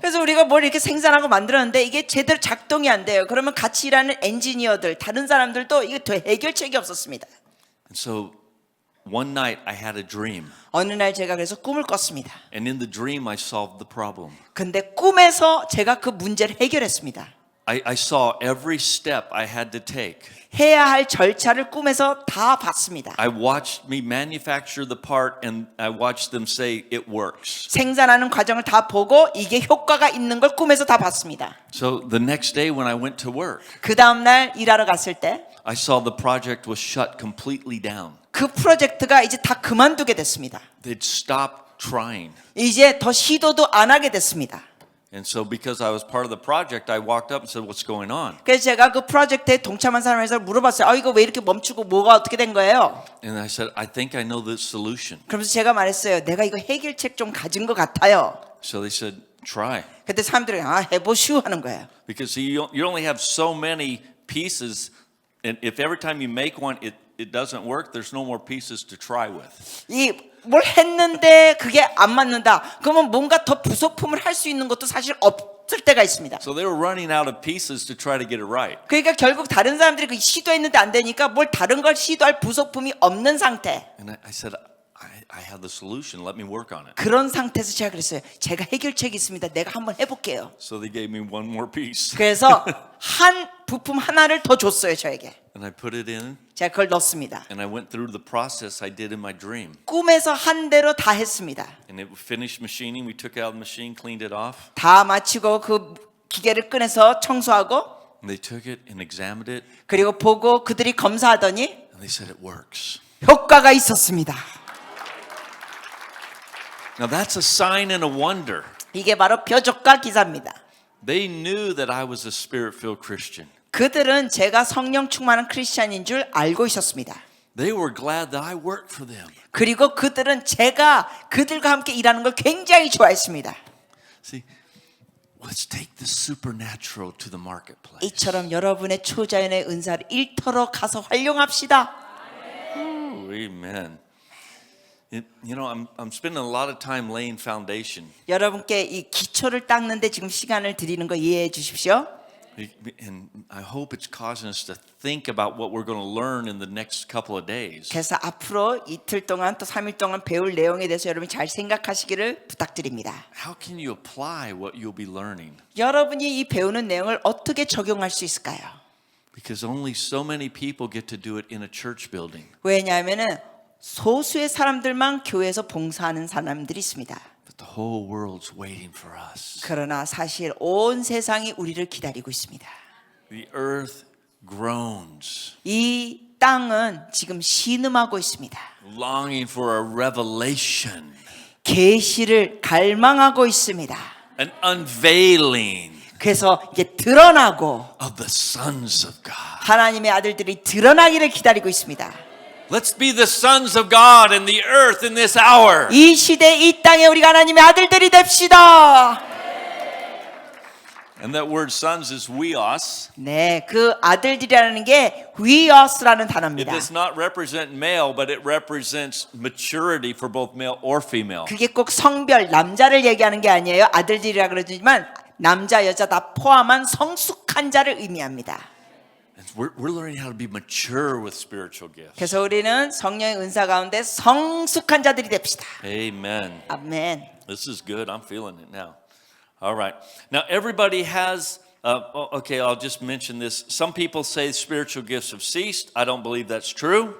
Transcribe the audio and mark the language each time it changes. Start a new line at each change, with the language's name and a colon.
Korean: 그래서 우리가 뭘 이렇게 생산하고 만들었는데 이게 제대로 작동이 안 돼요. 그러면 같이 일하는 엔지니어들, 다른 사람들도 이게 해결책이 없었습니다.
English: And so one night I had a dream.
Korean: 어느 날 제가 그래서 꿈을 꿨습니다.
English: And in the dream I solved the problem.
Korean: 근데 꿈에서 제가 그 문제를 해결했습니다.
English: I saw every step I had to take.
Korean: 해야 할 절차를 꿈에서 다 봤습니다.
English: I watched me manufacture the part and I watched them say it works.
Korean: 생산하는 과정을 다 보고 이게 효과가 있는 걸 꿈에서 다 봤습니다.
English: So the next day when I went to work,
Korean: 그 다음 날 일하러 갔을 때
English: I saw the project was shut completely down.
Korean: 그 프로젝트가 이제 다 그만두게 됐습니다.
English: They'd stopped trying.
Korean: 이제 더 시도도 안 하게 됐습니다.
English: And so because I was part of the project, I walked up and said, what's going on?
Korean: 그래서 제가 그 프로젝트에 동참한 사람에서 물어봤어요. 이거 왜 이렇게 멈추고 뭐가 어떻게 된 거예요?
English: And I said, I think I know the solution.
Korean: 그러면서 제가 말했어요. 내가 이거 해결책 좀 가진 것 같아요.
English: So they said, try.
Korean: 그때 사람들이 해보시오 하는 거예요.
English: Because you only have so many pieces, and if every time you make one, it doesn't work, there's no more pieces to try with.
Korean: 이 뭘 했는데 그게 안 맞는다. 그러면 뭔가 더 부속품을 할 수 있는 것도 사실 없을 때가 있습니다.
English: So they were running out of pieces to try to get it right.
Korean: 그러니까 결국 다른 사람들이 그 시도했는데 안 되니까 뭘 다른 걸 시도할 부속품이 없는 상태.
English: And I said, I have the solution, let me work on it.
Korean: 그런 상태에서 제가 그랬어요. 제가 해결책이 있습니다. 내가 한번 해볼게요.
English: So they gave me one more piece.
Korean: 그래서 한 부품 하나를 더 줬어요, 저에게.
English: And I put it in,
Korean: 제가 그걸 넣습니다.
English: and I went through the process I did in my dream.
Korean: 꿈에서 한 대로 다 했습니다.
English: And it finished machining, we took it out of the machine, cleaned it off.
Korean: 다 마치고 그 기계를 꺼내서 청소하고
English: And they took it and examined it,
Korean: 그리고 보고 그들이 검사하더니
English: and they said it works.
Korean: 효과가 있었습니다.
English: Now that's a sign and a wonder.
Korean: 이게 바로 표적과 기사입니다.
English: They knew that I was a spirit-filled Christian.
Korean: 그들은 제가 성령 충만한 크리스찬인 줄 알고 있었습니다.
English: They were glad that I worked for them.
Korean: 그리고 그들은 제가 그들과 함께 일하는 걸 굉장히 좋아했습니다.
English: See, let's take the supernatural to the marketplace.
Korean: 이처럼 여러분의 초자연의 은사를 일터로 가서 활용합시다.
English: Ooh, amen. You know, I'm spending a lot of time laying foundation.
Korean: 여러분께 이 기초를 닦는데 지금 시간을 드리는 거 이해해 주십시오.
English: And I hope it's causing us to think about what we're going to learn in the next couple of days.
Korean: 그래서 앞으로 이틀 동안 또 3일 동안 배울 내용에 대해서 여러분이 잘 생각하시기를 부탁드립니다.
English: How can you apply what you'll be learning?
Korean: 여러분이 이 배우는 내용을 어떻게 적용할 수 있을까요?
English: Because only so many people get to do it in a church building.
Korean: 왜냐하면은 소수의 사람들만 교회에서 봉사하는 사람들이 있습니다.
English: But the whole world's waiting for us.
Korean: 그러나 사실 온 세상이 우리를 기다리고 있습니다.
English: The earth groans,
Korean: 이 땅은 지금 신음하고 있습니다.
English: longing for a revelation,
Korean: 계시를 갈망하고 있습니다.
English: an unveiling
Korean: 그래서 이제 드러나고
English: of the sons of God.
Korean: 하나님의 아들들이 드러나기를 기다리고 있습니다.
English: Let's be the sons of God in the earth in this hour.
Korean: 이 시대 이 땅에 우리가 하나님의 아들들이 됩시다.
English: And that word sons is weos.
Korean: 네, 그 아들들이라는 게 weos라는
English: It
Korean: 단어입니다.
English: does not represent male, but it represents maturity for both male or female.
Korean: 그게 꼭 성별 남자를 얘기하는 게 아니에요. 아들들이라 그러지만 남자 여자 다 포함한 성숙한 자를 의미합니다.
English: And we're learning how to be mature with spiritual gifts.
Korean: 그래서 우리는 성령의 은사 가운데 성숙한 자들이 됩시다.
English: Amen.
Korean: 아멘.
English: This is good. I'm feeling it now. All right. Now, everybody has, okay, I'll just mention this. Some people say spiritual gifts have ceased. I don't believe that's true.